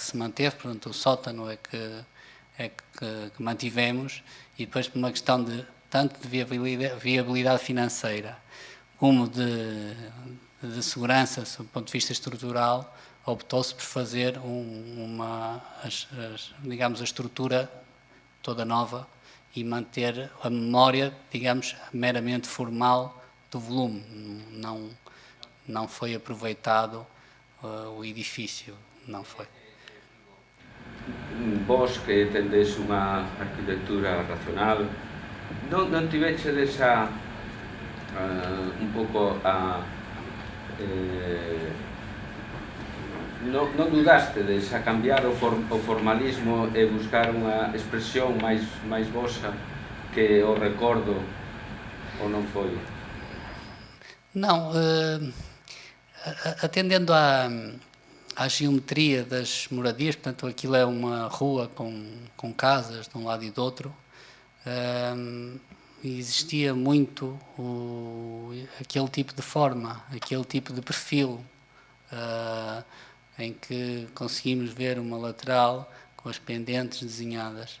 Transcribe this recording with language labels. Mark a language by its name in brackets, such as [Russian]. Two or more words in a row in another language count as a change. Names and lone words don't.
[Portuguese] se manteve, portanto o sótano é que mantivemos, e depois por uma questão tanto de viabilidade financeira como de segurança, do ponto de vista estrutural, optou-se por fazer digamos, a estrutura toda nova e manter a memória, digamos, meramente formal do volume. Não foi aproveitado o edifício, não foi. [Galician] Vos que tendes unha arquitectura racional, non tivechedes un pouco non dudastedes a cambiar o formalismo e buscar unha expresión máis vosa que o recordo, ou non foi? [Portuguese] Não, atendendo à geometria das moradias, portanto aquilo é uma rua com casas de um lado e do outro, existia muito aquele tipo de forma, aquele tipo de perfil, em que conseguimos ver uma lateral com as pendentes desenhadas.